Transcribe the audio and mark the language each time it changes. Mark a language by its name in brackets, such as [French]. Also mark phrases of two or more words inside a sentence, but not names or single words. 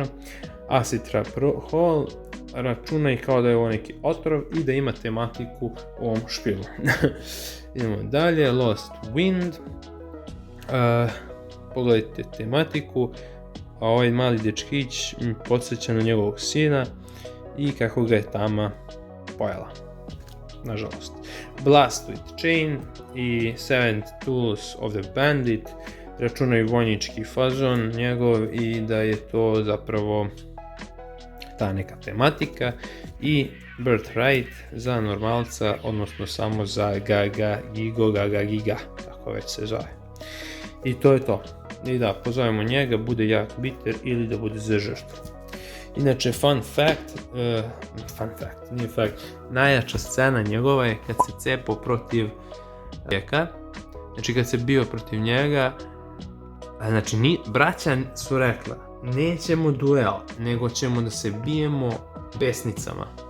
[Croatian] Acid Trap Hole, računaj kao da je ovo neki otrov i da ima tematiku u ovom špilu. Idemo dalje, Lost Wind. Pogledajte tematiku, a ovaj mali dečkić mi podsjeća na njegovog sina i kako ga je tama pojela. Nažalost. Blast with Chain i Seventh Tools of the Bandit, računaju vojnički fazon njegov i da je to zapravo ta neka tematika, i Birthright za normalca, odnosno samo za Gaga Giga, kako već se zove. I to je to. I da, pozovemo njega, bude jak bitter ili da bude za žrtvu. Inače, [English] fun fact, [Croatian] najjača scena njegova je kad se cepao protiv Jeka, znači kad se bio protiv njega, znači braća su rekla, nećemo duel, nego ćemo da se bijemo besnicama.